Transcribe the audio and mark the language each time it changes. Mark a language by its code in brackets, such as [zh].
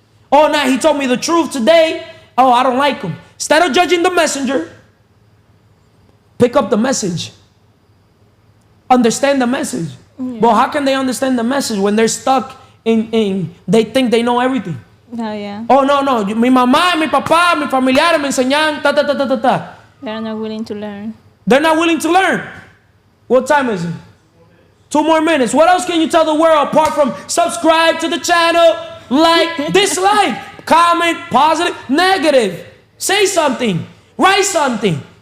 [en] Oh, now he told me the truth today. Oh, I don't like him. Instead of judging the messenger, pick up the message. Understand the message. Yeah. But how can they understand the message when they're stuck in they think they know everything? Oh, yeah. Oh, no. [es] Mi mamá, mi papá, mi familiares me enseñan ta, ta, ta, ta, ta, ta. [en] They're not willing to learn. They're not willing to learn. What time is it? 2 more minutes. What else can you tell the world apart from subscribe to the channel, like, dislike, comment, positive, negative. Say something. Write something.